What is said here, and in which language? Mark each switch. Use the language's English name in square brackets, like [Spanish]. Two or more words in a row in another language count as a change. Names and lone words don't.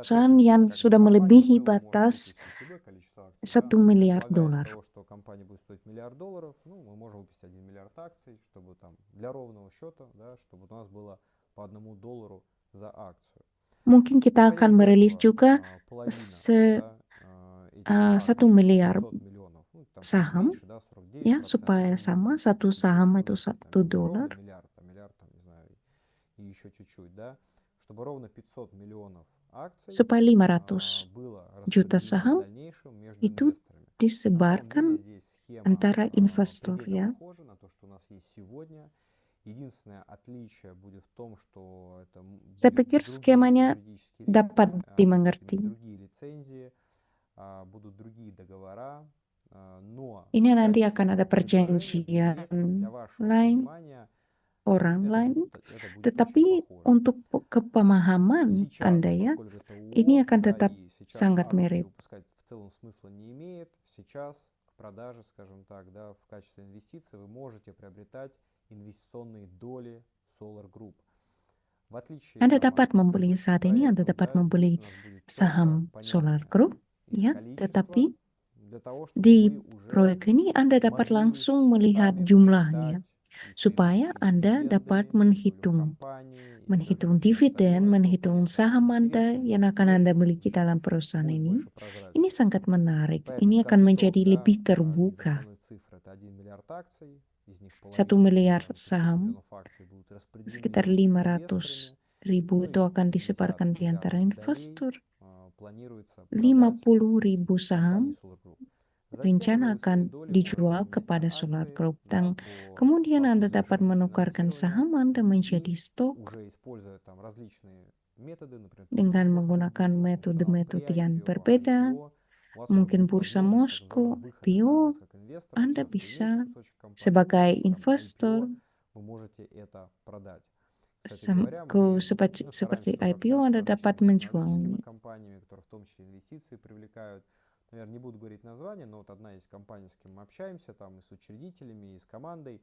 [Russian] соответственно, [Indonesian] yang [Russian] как бы [Indonesian] sudah [Russian] компания в [Indonesian] melebihi [Russian] целом может [Indonesian] batas [Russian] выпустить любое количество акций. 1 Да, [Indonesian] miliar [Russian] исходя из [Indonesian] dolar. [Russian] того, что компания будет стоить $1 миллиард, ну, мы можем выпустить 1 миллиард акций, чтобы там для ровного счета, да, чтобы у нас было по $1 за акцию. [Indonesian] Mungkin kita [Russian] Исходя [Indonesian] akan [Russian] из [Indonesian] merilis [Russian] этого, [Indonesian] juga [Russian] половина, [Indonesian] se- [Russian] да, этих акций, [Indonesian] 1 miliar [Russian] 500 миллионов, ну, там чуть [Indonesian] saham, [Russian] меньше, да, 49%, [Indonesian] ya, supaya [Russian] это [Indonesian] sama, [Russian] будет, [Indonesian] satu [Russian] ну, то [Indonesian] saham [Russian] есть [Indonesian] itu [Russian] там 1 не ровно [Indonesian] dolar. [Russian] миллиард, а миллиард, там, не знаю, и еще чуть-чуть, да, чтобы ровно 500 миллионов акций [Indonesian] Supaya 500 [Russian] было [Indonesian] juta [Russian] распределено в [Indonesian] saham [Russian] дальнейшем между [Indonesian] itu [Russian] инвесторами. На самом деле [Indonesian] disebarkan [Russian] здесь схема [Indonesian] antara investor [Russian] предельно [Indonesian] ya. [Russian] похожа на то, что у нас есть сегодня. Единственное отличие будет в том, что это [Indonesian] Saya [Russian] будет [Indonesian] pikir [Russian] другой [Indonesian] skemanya [Russian] юридический риск, [Indonesian] dapat [Russian] будут [Indonesian] dimengerti. [Russian] другие лицензии, будут другие договора, Но [Indonesian] Ini nanti [Russian] опять-таки [Indonesian] akan ada [Russian] предложение будет [Indonesian] perjanjian [Russian] уместным для вашего [Indonesian] lain, [Russian] понимания. [Indonesian] orang [Russian] Это [Indonesian] lain, [Russian] будет очень [Indonesian] tetapi [Russian] похоже. [Indonesian] untuk kepemahaman [Russian] Сейчас, [Indonesian] Anda ya, [Russian] поскольку это [Indonesian] ini [Russian] ООО, [Indonesian] akan [Russian] да, [Indonesian] tetap [Russian] и сейчас [Indonesian] sangat [Russian] акции [Indonesian] mirip. [Russian] выпускать в целом смысла не имеет, сейчас к продаже, скажем так, да, в качестве инвестиций вы можете приобретать инвестиционные доли Solar Group. В отличие [Indonesian] Anda [Russian] там, [Indonesian] dapat [Russian] от [Indonesian] membeli [Russian] предыдущих [Indonesian] saat ini, Anda [Russian] проектов, [Indonesian] dapat [Russian] да, здесь [Indonesian] membeli [Russian] у нас будет четко, [Indonesian] saham Solar [Russian] понятно [Indonesian] Group, [Russian] их [Indonesian] ya, [Russian] количество [Indonesian] tetapi [Russian] для того, чтобы [Indonesian] di [Russian] вы уже [Indonesian] proyek ini Anda dapat [Russian] могли [Indonesian] langsung melihat [Russian] сами [Indonesian] jumlahnya, [Russian] посчитать и [Indonesian] supaya [Russian] соизмерить [Indonesian] Anda [Russian] дивиденды, [Indonesian] dapat [Russian] прибыль в [Indonesian] menghitung [Russian] компании и [Indonesian] menghitung [Russian] даже [Indonesian] dividen, [Russian] остальное, чтобы [Indonesian] menghitung [Russian] понять, [Indonesian] saham [Russian] насколько [Indonesian] Anda [Russian] интересно, [Indonesian] yang akan Anda [Russian] неинтересно, [Indonesian] miliki [Russian] будет [Indonesian] dalam perusahaan ini. [Russian] больше [Indonesian] Ini [Russian] прозрачности. [Indonesian] sangat menarik. [Russian] Поэтому, [Indonesian] Ini [Russian] как [Indonesian] akan [Russian] итог, [Indonesian] menjadi [Russian] да, [Indonesian] lebih [Russian] из [Indonesian] terbuka. [Russian] основной цифры это 1 миллиард акций, из них [Indonesian] 1 [Russian] половина, [Indonesian] miliar [Russian] примерно 500 [Indonesian] saham, [Russian] миллионов акций будут [Indonesian] sekitar [Russian] распределены инвесторами, [Indonesian] 500.000 [Russian] ну [Indonesian] itu [Russian] и [Indonesian] akan [Russian] 50 [Indonesian] disebarkan di [Russian] миллиардов [Indonesian] antara [Russian] долей [Indonesian] investor. [Russian] планируется продать [Indonesian] 50.000 saham [Russian] компании Solar Group. Затем уже [Indonesian] rencana [Russian] вы свои [Indonesian] akan [Russian] doли [Indonesian] dijual [Russian] можете менять на [Indonesian] kepada Solar [Russian] акции, [Indonesian] Group. [Russian] да, [Indonesian] Dan [Russian] по [Indonesian] kemudian [Russian] факту [Indonesian] Anda dapat [Russian] завершения [Indonesian] menukarkan [Russian] финансирования [Indonesian] saham Anda menjadi [Russian] и [Indonesian] stok [Russian] уже используя там различные методы, например, ту же [Indonesian] dengan [Russian] московскую [Indonesian] menggunakan [Russian] биржу, [Indonesian] metode-metode [Russian] при [Indonesian] yang [Russian] IPO, [Indonesian] berbeda. [Russian] у вас уже [Indonesian] Mungkin [Russian] будет [Indonesian] bursa [Russian] возможность так называемого [Indonesian] Moskow, [Russian] выхода, да, [Indonesian] IPO, [Russian] вас как инвестора, [Indonesian] Anda [Russian] все-таки [Indonesian] bisa [Russian] имеете кусочек компании, [Indonesian] sebagai [Russian] через там [Indonesian] investor [Russian] IPO вы можете это продать. Кстати говоря, мы [Indonesian] seperti [Russian] стараемся тоже [Indonesian] IPO [Russian] общаться с [Indonesian] Anda dapat [Russian] различными технологическими [Indonesian] menjualnya. [Russian] компаниями, которые в том числе инвестиции привлекают. Наверное, не буду говорить название, но вот одна есть компания, с кем мы общаемся, там и с учредителями, и с командой.